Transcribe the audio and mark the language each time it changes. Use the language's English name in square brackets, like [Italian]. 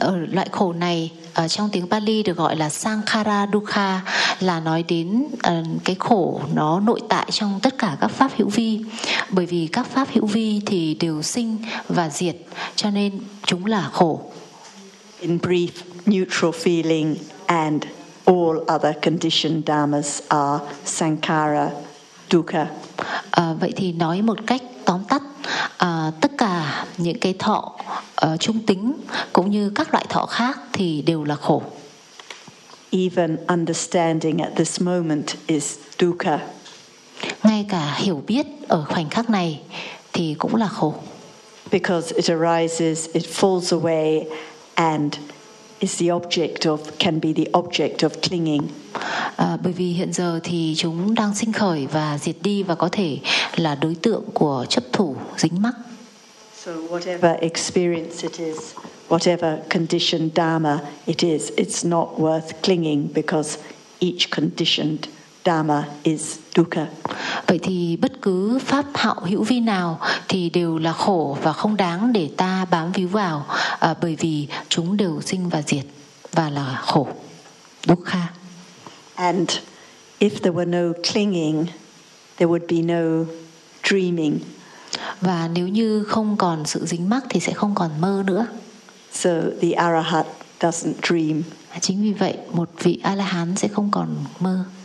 [Vietnamese] Loại khổ này trong tiếng Pali được gọi là sankhara dukkha, là nói đến cái khổ nó nội tại trong tất cả các pháp hữu vi. Bởi vì các pháp hữu vi thì đều sinh và diệt, cho nên chúng là khổ. [English] In brief, neutral feeling and all other conditioned dhammas are sankhara dukkha. [Vietnamese] Vậy thì nói một cách tóm tắt, tất cả những cái thọ trung tính cũng như các loại thọ khác thì đều là khổ. [English] Even understanding at this moment is dukkha. [Vietnamese] Ngay cả hiểu biết ở khoảnh khắc này thì cũng là khổ. [English] Because it arises, it falls away, and is the object of, can be the object of clinging. [Vietnamese] Bởi vì hiện giờ thì chúng đang sinh khởi và diệt đi, và có thể là đối tượng của chấp thủ, dính mắc. [English] So whatever experience it is, whatever conditioned dharma it is, it's not worth clinging, because each conditioned Dhamma is dukkha. [Vietnamese] Vậy thì bất cứ pháp hạo hữu vi nào thì đều là khổ và không đáng để ta bám víu vào, bởi vì chúng đều sinh và diệt và là khổ, dukkha. [English] And if there were no clinging, there would be no dreaming. [Vietnamese] Và nếu như không còn sự dính mắc thì sẽ không còn mơ nữa. [English] So the arahat doesn't dream. [Vietnamese] Chính vì vậy, một vị A-la-hán sẽ không còn mơ.